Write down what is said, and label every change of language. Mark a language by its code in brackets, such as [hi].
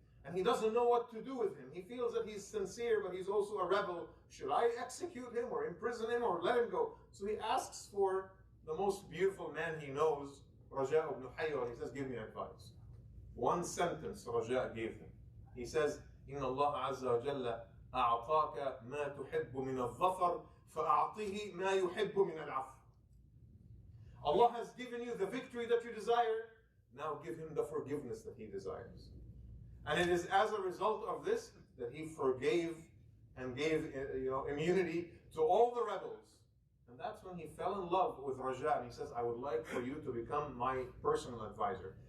[en] And he doesn't know what to do with him. He feels that he's sincere, but he's also a rebel. Should I execute him or imprison him or let him go? So he asks for the most beautiful man he knows, Raja ibn Haywa. He says, give me advice. One sentence Raja gave him. He says, [ar] إن الله عز وجل أعطاك ما تحب من الظفر فأعطيه ما يحب من العفو. [en] Allah has given you the victory that you desire. Now give him the forgiveness that he desires. And it is as a result of this that he forgave and gave immunity to all the rebels. And that's when he fell in love with Raja. And he says, I would like for you to become my personal advisor.